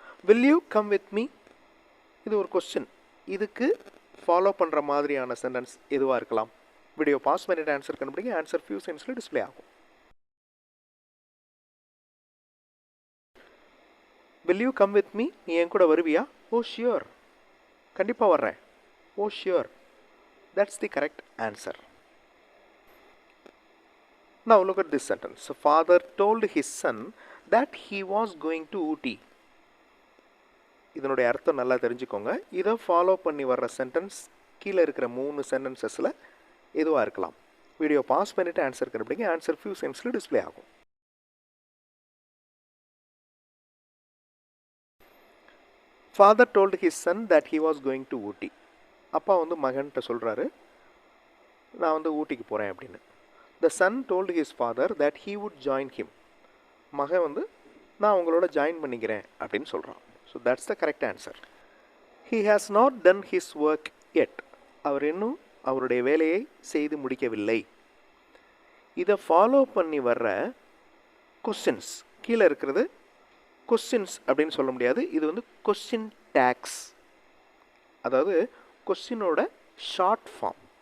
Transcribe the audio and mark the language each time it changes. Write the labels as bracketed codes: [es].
[en] Will you come with me? [ta] இது ஒரு question. இதுக்கு ஃபாலோ பண்ணுற மாதிரியான சென்டென்ஸ் எதுவாக இருக்கலாம்? வீடியோ பாஸ் பண்ணிட்டு ஆன்சர் கண்டுபிடிங்க. ஆன்சர் ஃபியூ செகண்ட்ஸில் டிஸ்பிளே ஆகும். [en] Will you come with me? [ta] நீ என் கூட வருவியா? [en] Oh sure. [ta] கண்டிப்பாக வர்றேன். [en] Oh sure. That's the correct answer. Now look at this sentence. Father told his son that he was going to Ooty. [ta] இதனுடைய அர்த்தம் நல்லா தெரிஞ்சுக்கோங்க. இதை ஃபாலோ பண்ணி வர்ற சென்டென்ஸ் கீழே இருக்கிற 3 சென்டென்சஸில் எதுவாக இருக்கலாம்? வீடியோ பாஸ் பண்ணிவிட்டு ஆன்சர் கண்டுபிடிங்க. ஆன்சர் ஃபியூ செகண்ட்ஸில் டிஸ்பிளே ஆகும். [en] Father told his son that he was going to Ooty. [ta] அப்பா மகன்கிட்ட சொல்கிறாரு, நான் ஊட்டிக்கு போகிறேன் அப்படின்னு. [en] the son told his father that he would join him. [ta] மகன் வந்து நான் உங்களோட ஜாயின் பண்ணிக்கிறேன் அப்படின்னு சொல்கிறான். [en] So that's the correct answer. he has not done his work yet. [ta] அவர் இன்னும் அவருடைய வேலையை செய்து முடிக்கவில்லை. இதை ஃபாலோ பண்ணி வர்ற கொஸ்டின்ஸ் கீழே இருக்கிறது கொஸ்டின்ஸ் அப்படின்னு சொல்ல முடியாது. இது வந்து கொஸ்டின் டேக்ஸ், அதாவது கொஸ்டினோட ஷார்ட் ஃபார்ம்.